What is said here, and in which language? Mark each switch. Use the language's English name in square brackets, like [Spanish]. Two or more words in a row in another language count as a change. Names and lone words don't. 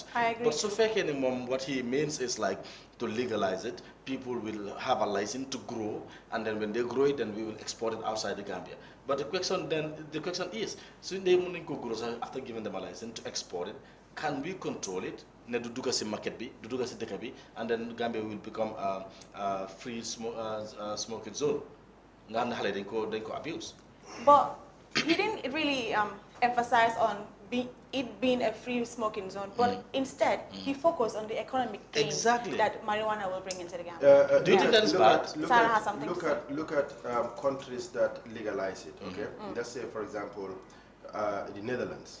[English] I agree. But so what he means is like to legalize it. People will have a license to grow, and then when they grow it, then we will export it outside the Gambia. But the question is, so they will go grow after giving them a license to export it. Can we control it? [Wolof] Ne du duga si market bi, du duga si deka bi, [English] and then Gambia will become a free smoking zone. [Wolof] Nga xam ne xale dañ ko abuse. [English] But he didn't really emphasize on it being a free smoking zone, but instead he focused on the economic gain Exactly. that marijuana will bring into the Gambia. Do you think that is bad? Sarah has something to say. Look at countries that legalize it. Okay, let's say for example, the Netherlands.